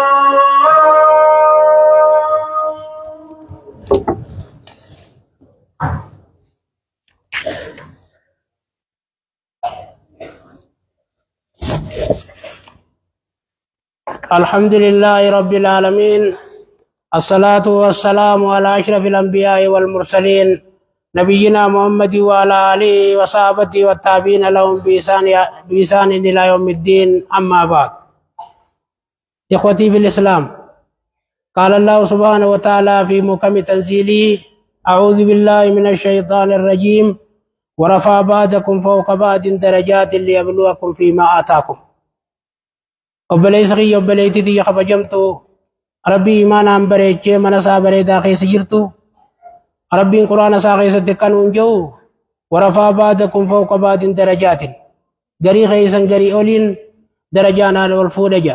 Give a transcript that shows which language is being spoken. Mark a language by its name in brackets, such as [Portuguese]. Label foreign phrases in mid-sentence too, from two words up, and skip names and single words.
[Arabic] الحمد لله رب العالمين، الصلاة والسلام على أشرف الأنبياء والمرسلين نبينا محمد وعلى آله وصحبه والتابعين لهم بإحسان إلى يوم الدين. أما بعد، إخوتي في الإسلام، قال الله سبحانه وتعالى في محكم تنزيله: أعوذ بالله من الشيطان الرجيم، ورفع بعضكم فوق بعض درجات ليبلوكم فيما آتاكم. [Oromo] obboleessa obboleettii kabajamtu rabbii imaanaan bareechee mana isaa bareedaa keessa jirtu rabbiin quraana isaa keessatti kan hunja'u [Arabic] ورفع بعضكم فوق بعض درجات, [Oromo] garii keessan garii oliin darajaanaan ol fuudha jedha.